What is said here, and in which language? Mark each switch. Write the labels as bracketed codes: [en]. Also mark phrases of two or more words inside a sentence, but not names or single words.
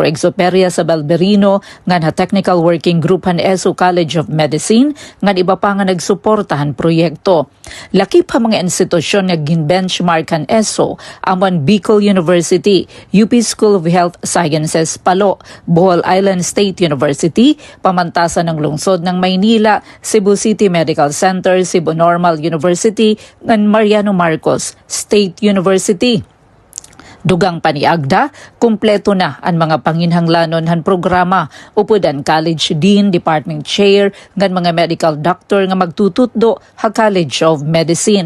[war] Exoperia Sabelberino, ngan ha Technical Working Group han ESO College of Medicine, ngan iba pa nga nagsuportahan proyekto. Laki pa mga institusyon nga gin-benchmark han ESO, amon Bicol University, UP School of Health Sciences Palo, Bohol Island State University, pamantasan ng lungsod ng Maynila, Cebu City Medical Center, Cebu Normal University, ngan Mariano Marcos State University. Dugang pa ni Agda, kumpleto na ang mga panginhanglanon han programa, upod ang [en] college dean, department chair, [war] ngan mga [en] medical doctor [war] nga magtututdo ha College of Medicine.